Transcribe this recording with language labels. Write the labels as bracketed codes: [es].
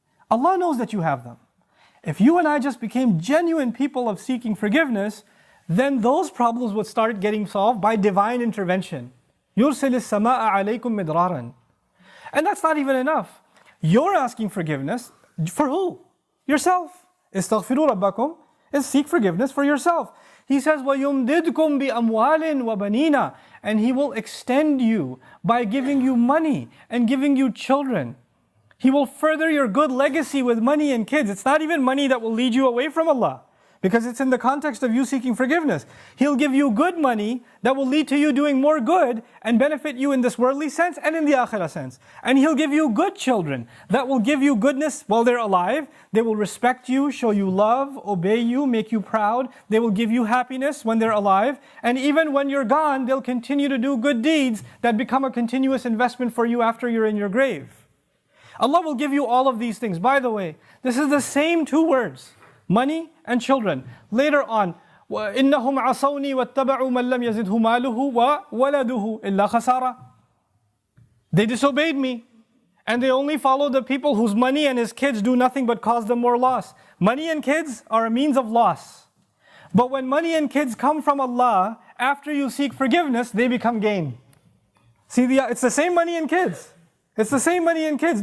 [en] Allah knows that you have them. If you and I just became genuine people of seeking forgiveness, then those problems would start getting solved by divine intervention. [ar] يُرْسِلِ السَّمَاءَ عَلَيْكُمْ مِدْرَارًا. [en] And that's not even enough. You're asking forgiveness for who? Yourself. [ar] إِسْتَغْفِرُوا رَبَّكُمْ [en] is seek forgiveness for yourself. He says, [ar] وَيُمْدِدْكُمْ بِأَمْوَالٍ وَبَنِينَ. [en] And He will extend you by giving you money and giving you children. He will further your good legacy with money and kids. It's not even money that will lead you away from Allah, because it's in the context of you seeking forgiveness. He'll give you good money that will lead to you doing more good and benefit you in this worldly sense and in the akhirah sense. And He'll give you good children that will give you goodness while they're alive. They will respect you, show you love, obey you, make you proud. They will give you happiness when they're alive. And even when you're gone, they'll continue to do good deeds that become a continuous investment for you after you're in your grave. Allah will give you all of these things. By the way, this is the same 2 words, money and children. Later on, [ar] وَإِنَّهُمْ عَصَوْنِي وَاتَّبَعُوا مَنْ لَمْ يَزِدْهُ مَالُهُ وَوَلَدُهُ إِلَّا خَسَارًا. [en] They disobeyed me, and they only follow the people whose money and his kids do nothing but cause them more loss. Money and kids are a means of loss. But when money and kids come from Allah, after you seek forgiveness, they become gain. See, it's the same money and kids. It's the same money and kids.